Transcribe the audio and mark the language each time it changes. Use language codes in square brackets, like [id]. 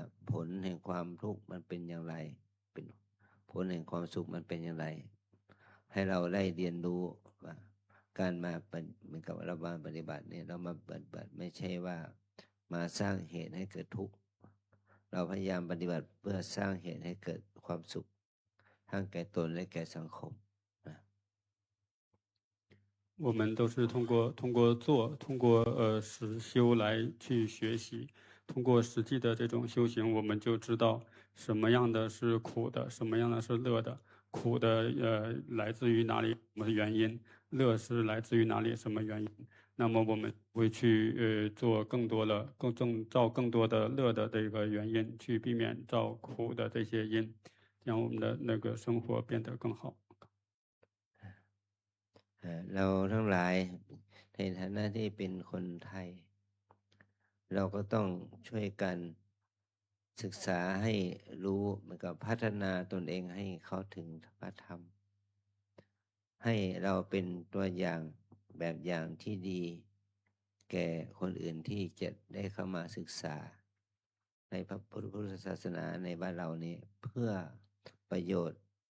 [th] ผลแห่งความทุกข์มันเป็นอย่างไรเป็นผลแห่งความสุขมันเป็นอย่างไรให้เราได้เรียนรู้ว่าการมาเหมือนกับเรามาปฏิบัติเนี่ยเรามาปฏิบัติไม่ใช่ว่ามาสร้างเหตุให้เกิดทุกข์เราพยายามปฏิบัติเพื่อสร้างเหตุให้เกิดความสุขทั้งแก่ตนและแก่สังคม [zh] 我们都是通过做，通过实修来去学习，通过实际的这种修行，我们就知道什么样的是苦的，什么样的是乐的。苦的来自于哪里，什么原因？乐是来自于哪里，什么原因？那么我们会去做造更多的乐的这个原因，去避免造苦的这些因，让我们的那个生活变得更好。 [th] เราทั้งหลายในฐานะที่เป็นคนไทยเราก็ต้องช่วยกันศึกษาให้รู้เหมือนกับพัฒนาตนเองให้เข้าถึงพระธรรมให้เราเป็นตัวอย่างแบบอย่างที่ดีแก่คนอื่นที่จะได้เข้ามาศึกษาในพระพุทธศาสนาในบ้านเรานี้เพื่อประโยชน์